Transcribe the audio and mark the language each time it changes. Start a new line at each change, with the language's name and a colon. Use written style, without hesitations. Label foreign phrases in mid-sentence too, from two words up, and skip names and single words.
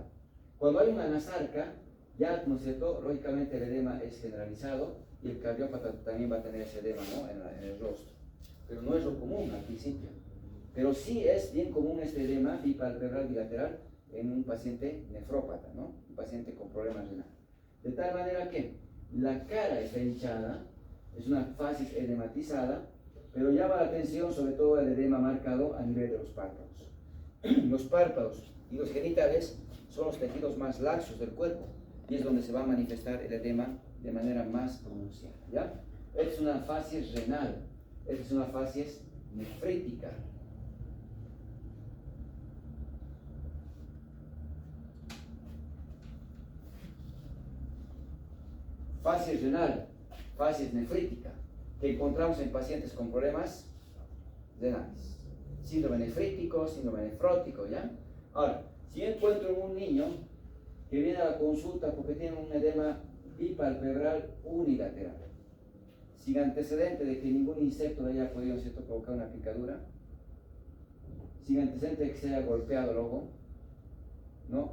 Spanish: Cuando hay una anasarca, ya, ¿no es cierto?, lógicamente el edema es generalizado y el cardiópata también va a tener ese edema, ¿no?, en el rostro. Pero no es lo común al principio. Pero sí es bien común este edema bipalpebral bilateral en un paciente nefrópata, ¿no?, un paciente con problemas renales. De tal manera que la cara está hinchada, es una facies edematizada, pero llama la atención sobre todo el edema marcado a nivel de los párpados. Los párpados y los genitales son los tejidos más laxos del cuerpo y es donde se va a manifestar el edema de manera más pronunciada, ¿ya? Esta es una facies renal, esta es una facies nefrítica. Facies renal, facies nefrítica, que encontramos en pacientes con problemas renales. Síndrome nefrítico, síndrome nefrótico, ¿ya? Ahora, si encuentro en un niño que viene a la consulta porque tiene un edema bipalpebral unilateral, sin antecedente de que ningún insecto le haya podido, ¿cierto?, provocar una picadura, sin antecedente de que se haya golpeado el ojo, ¿no?